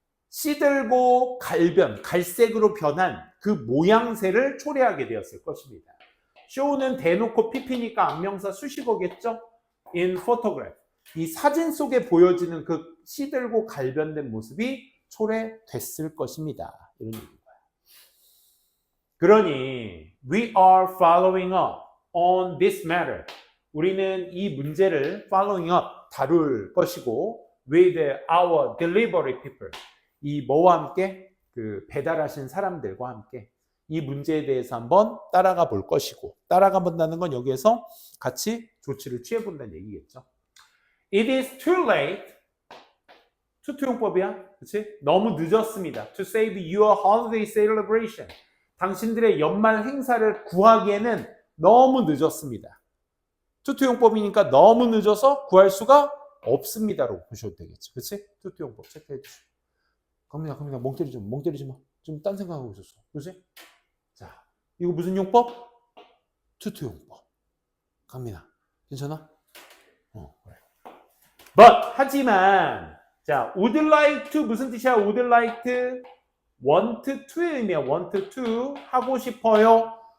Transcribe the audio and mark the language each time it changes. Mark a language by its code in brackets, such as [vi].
[ko] 시들고 갈변, 갈색으로 변한 그 모양새를 초래하게 되었을 것입니다. show는 대놓고 pp니까 안명사 수식어겠죠? [en] in photograph. [ko] 이 사진 속에 보여지는 그 시들고 갈변된 모습이 초래됐을 것입니다. 이런 얘기인 거야. 그러니 [en] we are following up on this matter. [ko] 우리는 이 문제를 [en] following up, [ko] 다룰 것이고 [en] with our delivery people. [ko] 이 뭐와 함께? 그 배달하신 사람들과 함께 이 문제에 대해서 한번 따라가 볼 것이고, 따라가 본다는 건 여기에서 같이 조치를 취해 본다는 얘기겠죠. [en] It is too late. [ko] 투투용법이야. 그치? 너무 늦었습니다. [en] To save your holiday celebration. [ko] 당신들의 연말 행사를 구하기에는 너무 늦었습니다. 투투용법이니까 너무 늦어서 구할 수가 없습니다로 보셔도 되겠죠. 그치? 투투용법 체크해 주시고. 갑니다. 멍 때리지 마. 좀 딴 생각하고 있었어. 그치? 자, 이거 무슨 용법? 투투용법. 갑니다. 괜찮아? 그래. But, 하지만, 자, [en] would like to [ko] 무슨 뜻이야? [en] would like to, want to의 [ko] 의미야. [en] want to, [ko] 하고 싶어요.